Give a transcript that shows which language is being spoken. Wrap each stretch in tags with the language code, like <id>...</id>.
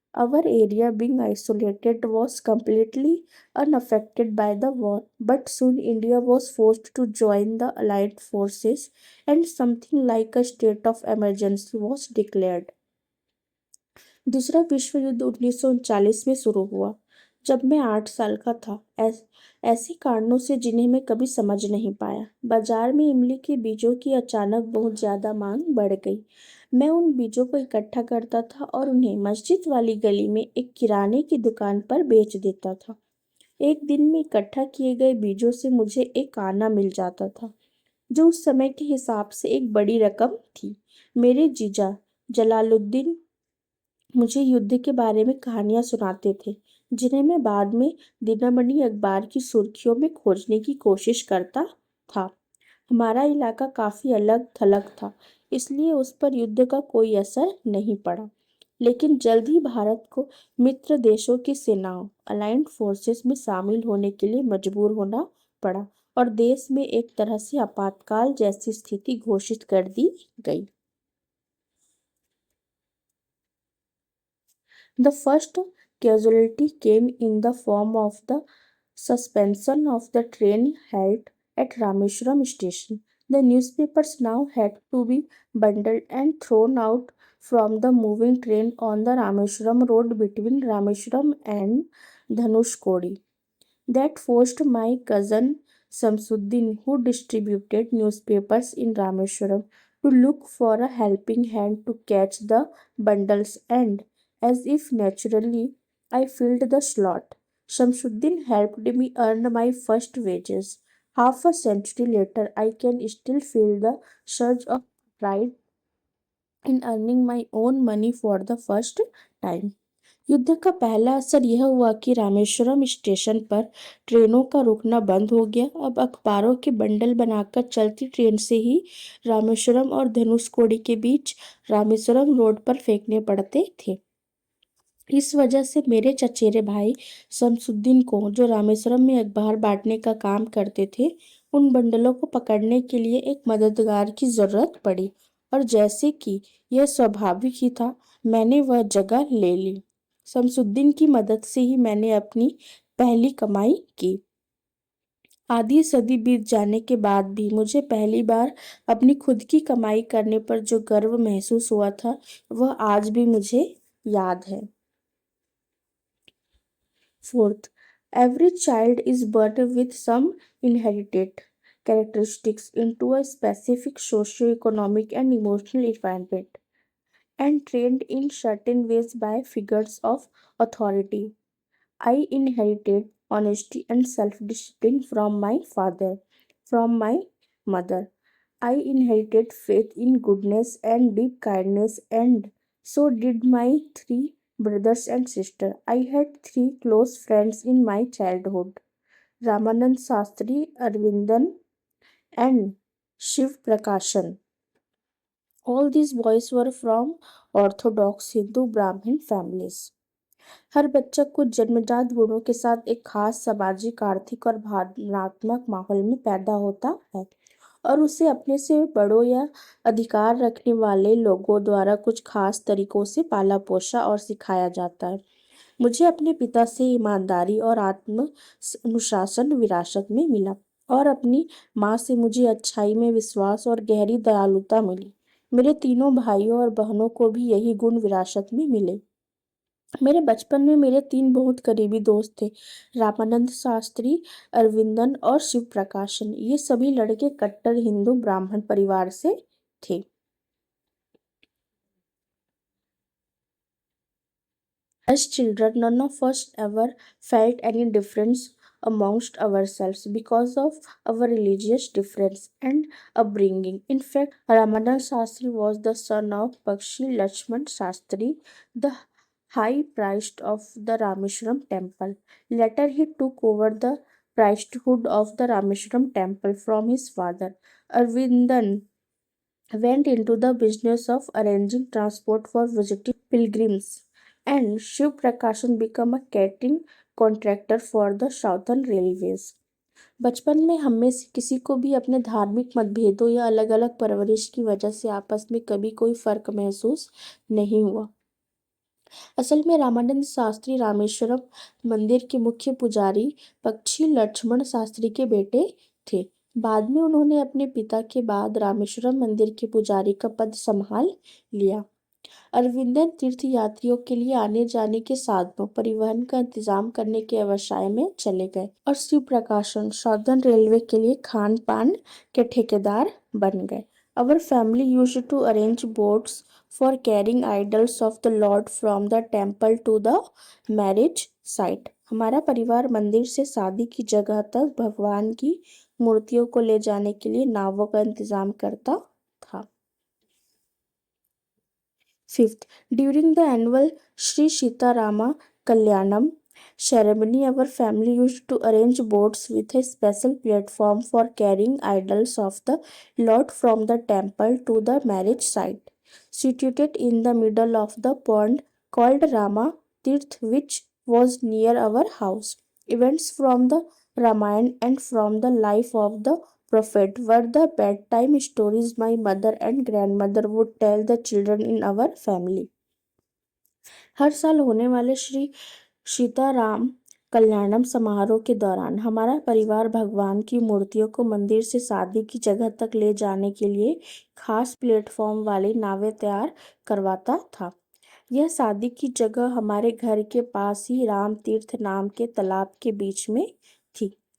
<en>Our area, being isolated, was completely unaffected by the war, but soon India was forced to join the Allied forces, and something like a state of emergency was declared.</en> <hi>दूसरा विश्व युद्ध 1939 में शुरू हुआ, जब मैं 8 साल का था, ऐसे कारणों से जिन्हें मैं कभी समझ नहीं पाया, बाजार में इमली के बीजों की अचानक बहुत ज्यादा मांग बढ़ गई। मैं उन बीजों को इकट्ठा करता था और उन्हें मस्जिद वाली गली में एक किराने की दुकान पर बेच देता था। एक दिन में इकट्ठा किए गए बीजों से मुझे एक आना मिल जाता था, जो उस समय के हिसाब से एक बड़ी रकम थी। मेरे जीजा जलालुद्दीन मुझे युद्ध के बारे में कहानियां सुनाते थे, जिन्हें मैं बाद में दिनमणि अखबार की सुर्खियों में खोजने की कोशिश करता था। हमारा इलाका काफी अलग थलग था, इसलिए उस पर युद्ध का कोई असर नहीं पड़ा। लेकिन जल्द ही भारत को मित्र देशों की सेनाओं अलाइंड फोर्सेस में शामिल होने के लिए मजबूर होना पड़ा और देश में एक तरह से आपातकाल जैसी स्थिति घोषित कर दी गई।</hi> <en>The first casualty came in the form of the suspension of the train held at Rameshwaram station. The newspapers now had to be bundled and thrown out from the moving train on the Rameshwaram road between Rameshwaram and Dhanushkodi. That forced my cousin Samsuddin, who distributed newspapers in Rameshwaram, to look for a helping hand to catch the bundles, and, as if naturally, I filled the slot. Shamsuddin helped me earn my first wages. Half a century later, I can still feel the surge of pride in earning my own money for the first time.</en> <hi>युद्ध का पहला असर यह हुआ कि Rameswaram station पर ट्रेनों का रुकना बंद हो गया। अब अखबारों के बंडल बनाकर चलती ट्रेन से ही रामेश्वरम और धनुषकोडी के बीच रामेश्वरम रोड पर फेंकने पड़ते थे। इस वजह से मेरे चचेरे भाई शमसुद्दीन को, जो रामेश्वरम में अखबार बांटने का काम करते थे, उन बंडलों को पकड़ने के लिए एक मददगार की जरूरत पड़ी। और जैसे कि यह स्वाभाविक ही था, मैंने वह जगह ले ली। शमसुद्दीन की मदद से ही मैंने अपनी पहली कमाई की। आधी सदी बीत जाने के बाद भी मुझे पहली बार अपनी खुद की कमाई करने पर जो गर्व महसूस हुआ था, वह आज भी मुझे याद है।</hi> <en>Fourth, every child is born with some inherited characteristics into a specific socio-economic and emotional environment and trained in certain ways by figures of authority. I inherited honesty and self discipline from my father, from my mother. I inherited faith in goodness and deep kindness, and so did my three brothers and sisters. I had three close friends in my childhood: Ramanand Sastri, Arvindan, and Shiv Prakashan. All these boys were from Orthodox Hindu Brahmin families.</en> <hi>हर बच्चा कुछ जन्मजात गुणों के साथ एक खास सामाजिक, आर्थिक और भावनात्मक माहौल में पैदा होता है और उसे अपने से बड़ों या अधिकार रखने वाले लोगों द्वारा कुछ खास तरीकों से पाला पोसा और सिखाया जाता है। मुझे अपने पिता से ईमानदारी और आत्म अनुशासन विरासत में मिला और अपनी माँ से मुझे अच्छाई में विश्वास और गहरी दयालुता मिली। मेरे तीनों भाइयों और बहनों को भी यही गुण विरासत में मिले। मेरे बचपन में मेरे तीन बहुत करीबी दोस्त थे: रामानंद शास्त्री, अरविंदन और शिव प्रकाशन। ये सभी लड़के कट्टर हिंदू ब्राह्मण परिवार से थे।</hi> <en>As children, none of us ever felt any difference amongst ourselves because of our religious difference and upbringing. In fact, Ramanand Shastri was the son of Pakshi Lakshman Shastri, the high priest of the Rameshwaram temple. Later, he took over the priesthood of the Rameshwaram temple from his father. Arvindan went into the business of arranging transport for visiting pilgrims, and Shiv Prakashan became a catering contractor for the Southern Railways.</en> <hi>बचपन में हम में से किसी को भी अपने धार्मिक मतभेदों या अलग अलग परवरिश की वजह से आपस में कभी कोई फर्क महसूस नहीं हुआ। असल में रामानंद शास्त्री रामेश्वरम मंदिर के मुख्य पुजारी पक्षी लक्ष्मण शास्त्री के बेटे थे। बाद में उन्होंने अपने पिता के बाद रामेश्वरम मंदिर के पुजारी का पद संभाल लिया। अरविंदन तीर्थयात्रियों के लिए आने जाने के साधनों परिवहन का इंतजाम करने के व्यवसाय में चले गए और शिव प्रकाशन सौदर्न रेलवे के लिए खान पान के ठेकेदार बन गए।</hi> <en>Our family used to arrange boats for carrying idols of the Lord from the temple to the marriage site.</en> <hi>हमारा परिवार मंदिर से शादी की जगह तक भगवान की मूर्तियों को ले जाने के लिए नावों का इंतजाम करता था।</hi> <en>Fifth, during the annual Sri Sitarama Kalyanam ceremony, our family used to arrange boats with a special platform for carrying idols of the Lord from the temple to the marriage site, situated in the middle of the pond called Rama Tirth, which was near our house. Events from the Ramayana and from the life of the prophet were the bedtime stories my mother and grandmother would tell the children in our family.</en> <hi>हर साल होने वाले श्री सीताराम कल्याणम समारोह के दौरान हमारा परिवार भगवान की मूर्तियों को मंदिर से शादी की जगह तक ले जाने के लिए खास प्लेटफॉर्म वाली नावें तैयार करवाता था। यह शादी की जगह हमारे घर के पास ही राम तीर्थ नाम के तालाब के बीच में थी।</hi>